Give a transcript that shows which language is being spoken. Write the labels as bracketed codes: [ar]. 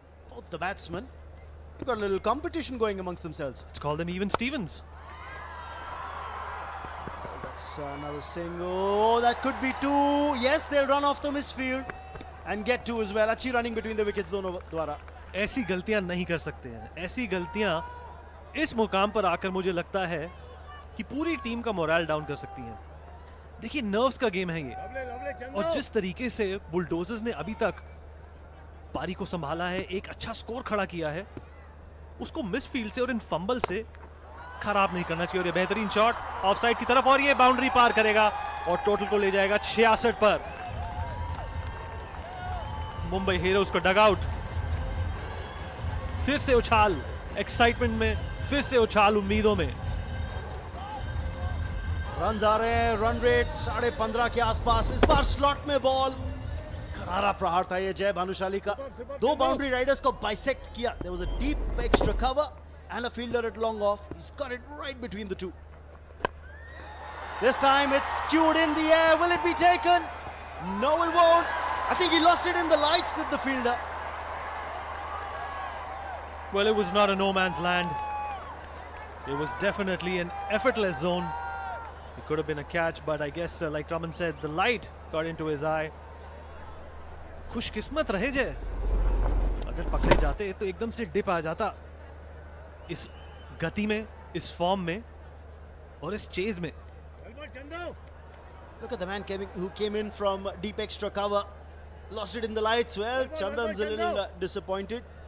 [en] Both the batsmen, they've got a little competition going amongst themselves. Let's call them even Stevens. That's another single. Oh, that could be 2. Yes, they'll run off the misfield and get 2 as well. [hi] Achhi running between the wickets दोनों द्वारा. ऐसी गलतियां नहीं कर सकते हैं। ऐसी गलतियां इस मुकाम पर आकर मुझे लगता है कि पूरी टीम का मोरल डाउन कर सकती हैं। देखिए नर्व्स का गेम है ये, और जिस तरीके से बुलडोजर्स ने अभी तक पारी को संभाला है, एक अच्छा स्कोर खड़ा किया है, उसको मिसफील्ड से और इन फंबल से खराब नहीं करना चाहिए। और ये बेहतरीन शॉट ऑफसाइड की तरफ और ये बाउंड्री पार करेगा और टोटल को ले जाएगा 66 पर। मुंबई हीरोज को डगआउट, फिर से उछाल एक्साइटमेंट में, फिर से उछाल उम्मीदों में। रन आ रहे हैं, रन रेट 15.5 के आसपास। इस बार स्लॉट में बॉल, करारा प्रहार था ये जय भानुशाली का। 2 बाउंड्री राइडर्स को बाइसेक्ट किया। [en] There was a deep extra cover and a fielder at long off. He's got it right between the two. This time it's skewed in the air. Will it be taken? No, it won't. I think he lost it in the lights with the fielder. Well, it was not a no man's land. It was definitely an effortless zone. It could have been a catch, but I guess, like Raman said, the light got into his eye. [hi] खुशकिस्मत रहे जे, अगर पकड़े जाते तो एकदम से dip आ जाता इस गति में, इस फॉर्म में और इस चेज में। [en] Look at the man who came in from deep extra cover. Lost it in the lights. Well, Chandan's a little disappointed.